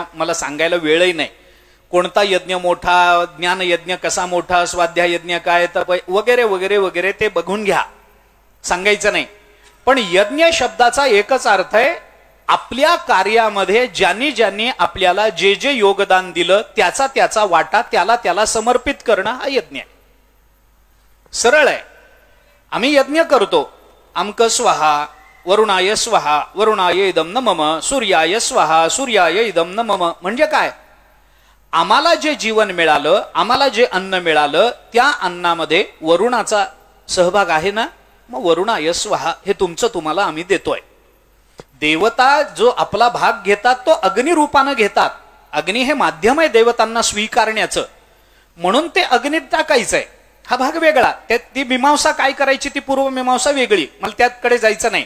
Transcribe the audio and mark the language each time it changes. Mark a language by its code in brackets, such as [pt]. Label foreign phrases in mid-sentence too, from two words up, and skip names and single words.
[mr] मला सांगायला वेळही नाही कोणता यज्ञ मोठा, ज्ञान यज्ञ कसा मोठा, स्वाध्याय यज्ञ काय, तप वगैरे वगैरे वगैरे ते बघून घ्या, सांगायचं नाही. पण यज्ञ शब्दाचा एकच अर्थ आहे, आपल्या कार्यामध्ये ज्यांनी ज्यांनी आपल्याला जे जे योगदान दिलं त्याचा त्याचा वाटा त्याला त्याला समर्पित करणं हा यज्ञ आहे. सरळ आहे. आम्ही यज्ञ करतो, [sa] अमक स्वाहा वरुणाय स्वाहा वरुणाय इदम न मम, सूर्याय स्वाहा सूर्याय इदम न मम. [mr] म्हणजे काय, आम्हाला जे जीवन मिळालं, आम्हाला जे अन्न मिळालं, त्या अन्नामध्ये वरुणाचा सहभाग आहे ना, मग [sa] वरुणाय स्वाहा [mr] हे तुमचं तुम्हाला आम्ही देतोय. देवता जो आपला भाग घेतात तो अग्निरूपानं घेतात. अग्नी हे माध्यम आहे देवतांना स्वीकारण्याचं, म्हणून ते अग्नीत टाकायचंय. हा भाग वेगळा. ती मीमांसा काय करायची ती पूर्व मीमांसा वेगळी, मला त्याकडे जायचं नाही.